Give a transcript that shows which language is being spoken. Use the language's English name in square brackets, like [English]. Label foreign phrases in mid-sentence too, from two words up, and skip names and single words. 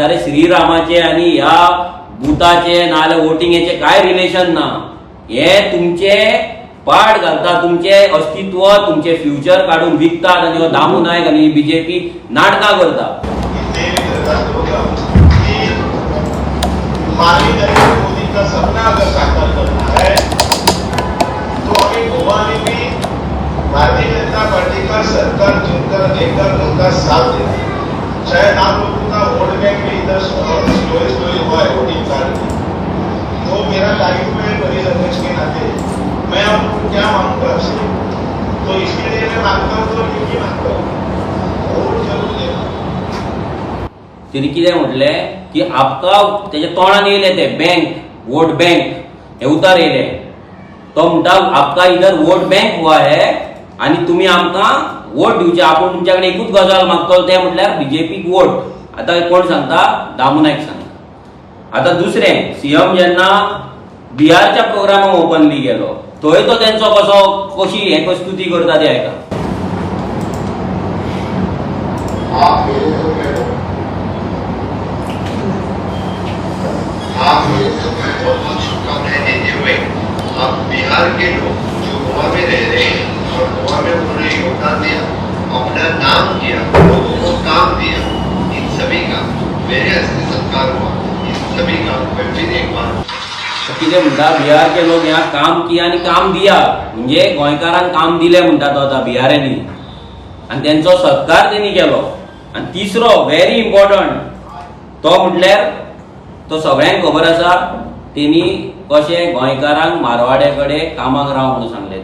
[Konkani] अरे श्रीरामाचे आनी ह्या भुताचे नाल्यार वोटिंगेचे काय रिलेशन ना। हे तुमचे पाड घालता, तुमचे अस्तित्व, तुमचे फ्युचर काढून विकतात आनी हो दामू नायक आनी बीजेपी नाटकां करता। [Hindi] मोदी का सपना अगर साकार करना है तो हमें गोवा में भी भारतीय जनता पार्टी का सरकार चुनकर देकर उनका साथ देना है। शायद आप लोगों का [English] vote bank [Hindi] भी इधर स्लोई हुआ है [English] voting card [Hindi] में। तो मेरा लाइफ में बड़ी अध्यक्ष के नाते मैं आपको क्या मांगूंगा आपसे, तो इसके लिए मैं मांगता हूँ तो क्योंकि मांगता हूँ वोट जरूर देना। [Konkani] तिने कितें म्हटले की आपका तेजे तोंडान येयले ते [English] bank vote bank [Konkani] हे उतार येयले। तो म्हणटा [Hindi] आपका इधर वोट बैंक हुआ है [Konkani] आनी तुमी आमकां वोट दिवचे, आपूण तुमच्या कडेन एकूच गजाल मागतलो ते म्हटल्यार बीजेपीक वोट। आतां कोण सांगता? दामू नायक सांगता। आतां दुसरें, सीएम जेन्ना बिहारच्या प्रोग्रामाक ओपनली गेलो थंय तो तेंचो कशी हे स्तुती करता ते आयका। [Hindi] आप बहुत बहुत शुभकामनाएं देते हुए आप बिहार के लोग जो गोवा में रह रहे हैं और गोवा में उन्होंने योगदान दिया, अपना नाम किया, लोगों को काम दिया, इन सभी का मेरे हस्ते सत्कार हुआ। इन सभी का मैं फिर एक बार [Konkani] कितें म्हणटा, [Hindi] बिहार के लोग यहाँ काम किया [Konkani] आनी काम दिया म्हणजे गोंयकारांक काम दिले म्हणटा तो आतां बिहारांनी आनी तेंचो सत्कार तेणी केलो। आनी तिसरो [English] very important [Konkani] तो म्हटल्यार तो सगळ्यांक खबर आसा तेणी कशें गोंयकारांक मारवाड्या कडेन कामाक राव म्हणून सांगले।